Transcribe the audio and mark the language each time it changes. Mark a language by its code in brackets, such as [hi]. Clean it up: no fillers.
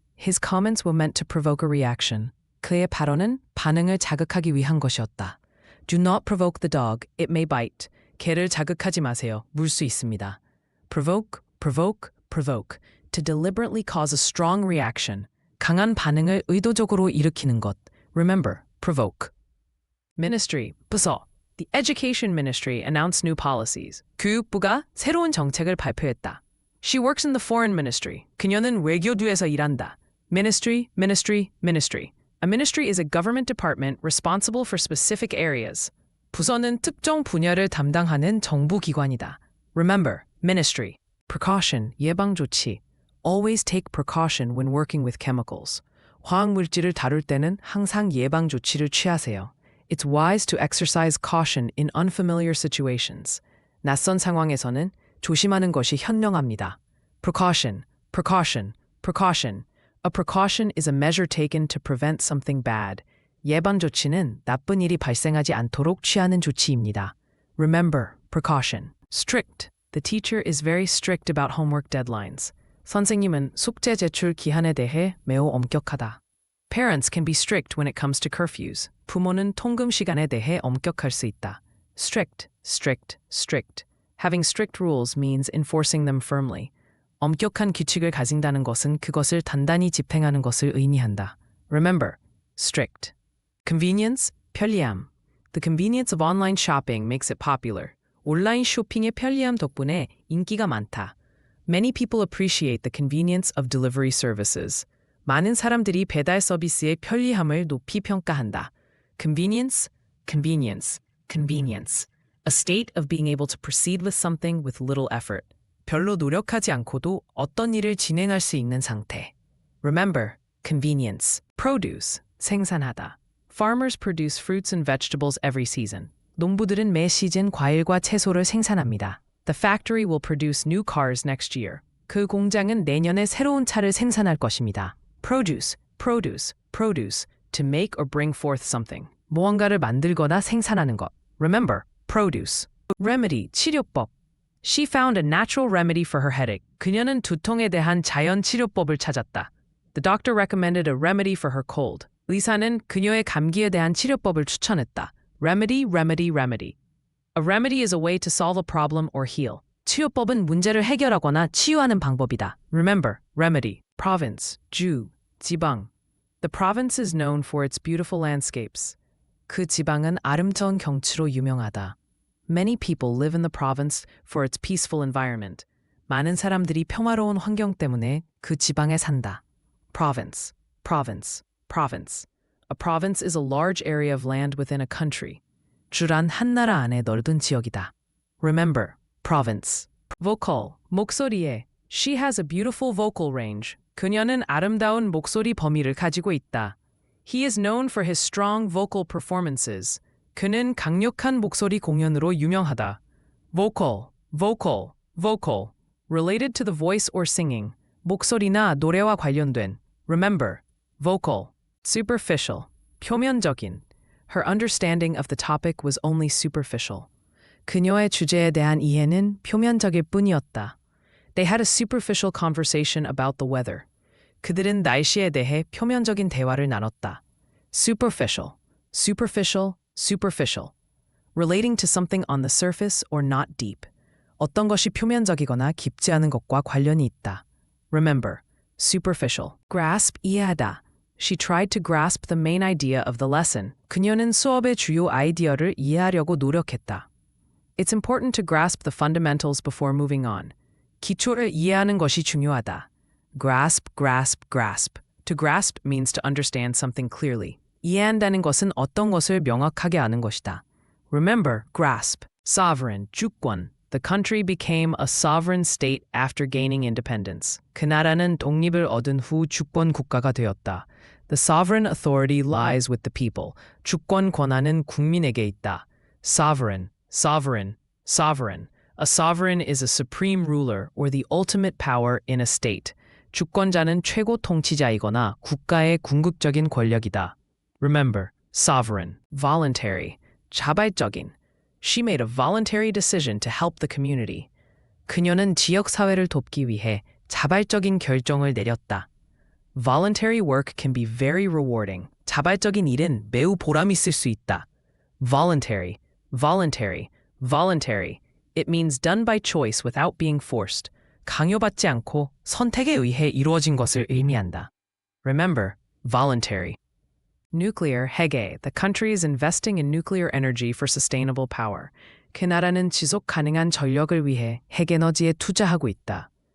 [en] His comments were meant to provoke a reaction. [ko] 그의 발언은 반응을 자극하기 위한 것이었다. [en] Do not provoke the dog. It may bite. [ko] 개를 자극하지 마세요. 물 수 있습니다. [en] Provoke, provoke, provoke. To deliberately cause a strong reaction. [ko] 강한 반응을 의도적으로 일으키는 것. [en] Remember, provoke. Ministry, 부서. The Education Ministry announced new policies. [ko] 교육부가 새로운 정책을 발표했다. [en] She works in the Foreign Ministry. [ko] 그녀는 외교부에서 일한다. [en] Ministry, ministry, ministry. A ministry is a government department responsible for specific areas. [ko] 부서는 특정 분야를 담당하는 정부 기관이다. [en] Remember, ministry. Precaution, 예방 조치. Always take precaution when working with chemicals. [ko] 화학 물질을 다룰 때는 항상 예방 조치를 취하세요. [en] It's wise to exercise caution in unfamiliar situations. [ko] 낯선 상황에서는 조심하는 것이 현명합니다. [en] Precaution, precaution, precaution. A precaution is a measure taken to prevent something bad. [ko] 예방 조치는 나쁜 일이 발생하지 않도록 취하는 조치입니다. [en] Remember, precaution. Strict. The teacher is very strict about homework deadlines. [ko] 선생님은 숙제 제출 기한에 대해 매우 엄격하다. [en] Parents can be strict when it comes to curfews. [ko] 부모는 통금 시간에 대해 엄격할 수 있다. [en] Strict, strict, strict. Having strict rules means enforcing them firmly. [ko] 엄격한 규칙을 가진다는 것은 그것을 단단히 집행하는 것을 의미한다. [en] Remember, strict. Convenience, 편리함. The convenience of online shopping makes it popular. [ko] 온라인 쇼핑의 편리함 덕분에 인기가 많다. [en] Many people appreciate the convenience of delivery services. [ko] 많은 사람들이 배달 서비스의 편리함을 높이 평가한다. [en] Convenience, convenience, convenience. A state of being able to proceed with something with little effort. [ko] 별로 노력하지 않고도 어떤 일을 진행할 수 있는 상태. [en] Remember, convenience. Produce, 생산하다. Farmers produce fruits and vegetables every season. [ko] 농부들은 매 시즌 과일과 채소를 생산합니다. [en] The factory will produce new cars next year. [ko] 그 공장은 내년에 새로운 차를 생산할 것입니다. [en] Produce, produce, produce. To make or bring forth something. [ko] 무언가를 만들거나 생산하는 것. [en] Remember, produce. Remedy, 치료법. She found a natural remedy for her headache. [ko] 그녀는 두통에 대한 자연 치료법을 찾았다. [en] The doctor recommended a remedy for her cold. [ko] 의사는 그녀의 감기에 대한 치료법을 추천했다. [en] Remedy, remedy, remedy. A remedy is a way to solve a problem or heal. [ko] 치료법은 문제를 해결하거나 치유하는 방법이다. [en] Remember, remedy. [ko] Province, 주, 지방. [en] The province is known for its beautiful landscapes. [ko] 그 지방은 아름다운 경치로 유명하다. [en] Many people live in the province for its peaceful environment. [ko] 많은 사람들이 평화로운 환경 때문에 그 지방에 산다. [en] Province, province, province. A province is a large area of land within a country. [ko] 주란 한 나라 안에 넓은 지역이다. [en] Remember, province. Vocal, 목소리에. She has a beautiful vocal range. [ko] 그녀는 아름다운 목소리 범위를 가지고 있다. [en] He is known for his strong vocal performances. [ko] 그는 강력한 목소리 공연으로 유명하다. [en] Vocal, vocal, vocal. Related to the voice or singing. [ko] 목소리나 노래와 관련된. [en] Remember, vocal. Superficial, 표면적인. Her understanding of the topic was only superficial. [ko] 그녀의 주제에 대한 이해는 표면적일 뿐이었다. [en] They had a superficial conversation about the weather. [ko] 그들은 날씨에 대해 표면적인 대화를 나눴다. [en] Superficial, superficial, superficial. Relating to something on the surface or not deep. [ko] 어떤 것이 표면적이거나 깊지 않은 것과 관련이 있다. [en] Remember, superficial. Grasp, 이해하다. She tried to grasp the main idea of the lesson. [ko] 그녀는 수업의 주요 아이디어를 이해하려고 노력했다. [en] It's important to grasp the fundamentals before moving on. [ko] 기초를 이해하는 것이 중요하다. [en] Grasp, grasp, grasp. To grasp means to understand something clearly. [ko] 이해한다는 것은 어떤 것을 명확하게 아는 것이다. [en] Remember, grasp. Sovereign, 주권. The country became a sovereign state after gaining independence. [ko] 그 나라는 독립을 얻은 후 주권 국가가 되었다. [en] The sovereign authority lies with the people. [ko] 주권 권한은 국민에게 있다. [en] Sovereign, sovereign, sovereign. A sovereign is a supreme ruler or the ultimate power in a state. [ko] 주권자는 최고 통치자이거나 국가의 궁극적인 권력이다. [en] Remember, sovereign, voluntary, 자발적인. She made a voluntary decision to help the community. [ko] 그녀는 지역 사회를 돕기 위해 자발적인 결정을 내렸다. [en] Voluntary work can be very rewarding. [ko] 자발적인 일은 매우 보람 있을 수 있다. [en] voluntary, voluntary, voluntary. It means done by choice without being forced. [ko] 강요받지 않고 선택에 의해 이루어진 것을 의미한다. [en] Remember, voluntary. Nuclear, 해계. The country is investing in nuclear energy for sustainable power. [ko] 그 나라는 지속 가능한 전력을 위해 핵에너지에 투자하고 있다.